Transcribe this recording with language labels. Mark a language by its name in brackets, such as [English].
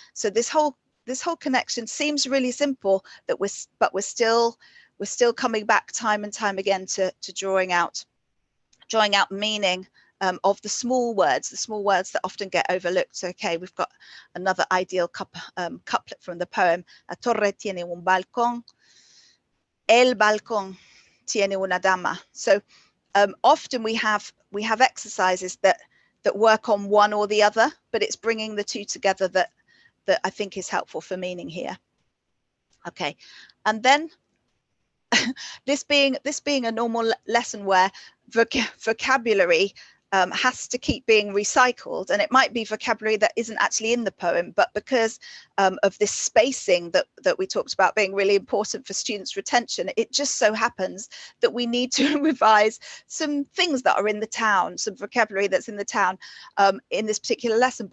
[English] So this whole connection seems really simple, that we're still coming back time and time again to drawing out meaning of the small words that often get overlooked. So, okay, we've got another ideal couplet from the poem. [Spanish] La torre tiene un balcón, el balcón tiene una dama. [English] So often we have exercises that work on one or the other, but it's bringing the two together that I think is helpful for meaning here. Okay, and then this being a normal lesson where vocabulary has to keep being recycled, and it might be vocabulary that isn't actually in the poem, but because of this spacing that we talked about being really important for students' retention, it just so happens that we need to revise some things that are in the town, some vocabulary that's in the town in this particular lesson.